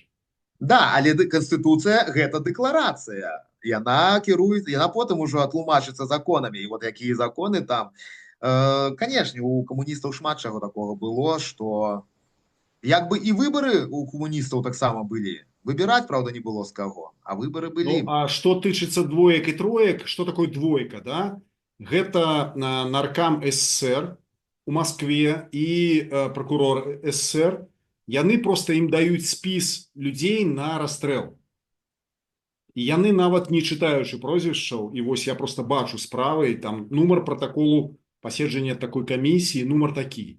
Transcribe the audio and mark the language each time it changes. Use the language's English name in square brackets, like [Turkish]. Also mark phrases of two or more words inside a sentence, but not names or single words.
[Belarusian] Да, але канстытуцыя гэта дэкларацыя. Яна кіруецца, яна потым ужо атлумачыцца законамі. І вот якія законы там. Канешне, у камуністаў шмат чаго такога было, што як бы і выбары у камуністаў таксама былі. [Russian] Выбирать, правда, не было с кого, а выборы Ну, были. [Belarusian] а што тычыцца двоек і троек, што такое двойка, да? Гэта наркам СССР у Маскве і прокурор СССР. Яны проста ім даюць спіс людзей на расстрэл. І яны нават не чытаючы прозвішчаў, і вось я просто бачу справы, там нумар протаколу паседжання такой камісіі, нумар такі.